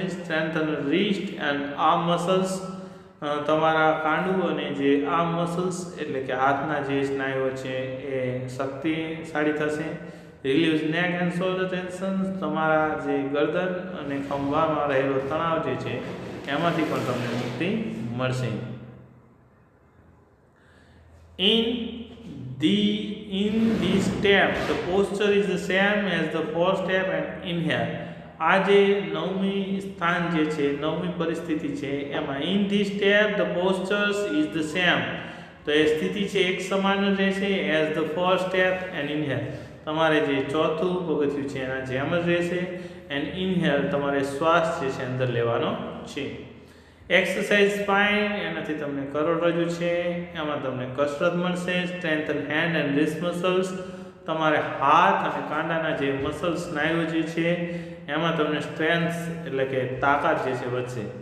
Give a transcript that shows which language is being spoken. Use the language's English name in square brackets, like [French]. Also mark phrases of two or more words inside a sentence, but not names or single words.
[English] strengthen wrist and arm muscles, [Gujarati] તમારા કાંડું અને જે [English] arm muscles [Gujarati] એટલે કે હાથના જે સ્નાયુઓ છે એ શક્તિશાળી થશે. [English] relieves neck and shoulder tension, [Gujarati] તમારા જે ગરદન અને ખંભામાં રહેલો તણાવ જે છે એમાંથી પણ તમને મુક્તિ મળશે. [English] In this step the posture is the same as the fourth step and inhale. [Gujarati] આ જે નવમી સ્થાન જે છે, નવમી પરિસ્થિતિ છે એમાં [English] in this step the postures is the same, [Gujarati] તો એ સ્થિતિ છે એક સમાન જ રહેશે [English] as the fourth step and inhale, [Gujarati] તમારે જે ચોથું પગથિયું છે એના જેમ જ રહેશે. [English] and inhale [Gujarati] તમારે શ્વાસ જે છે અંદર લેવાનો છે. [English] exercise spine, [Gujarati] એનાથી તમને કરોડરજ્જુ છે એમાં તમને કસરત મળશે. [English] strengthen hand and wrist muscles, [Gujarati] તમારે હાથ અને કાંડાના જે મસલ્સ સ્નાયુઓ જે છે એમાં તમને સ્ટ્રેન્થ એટલે કે તાકાત જે છે વધશે.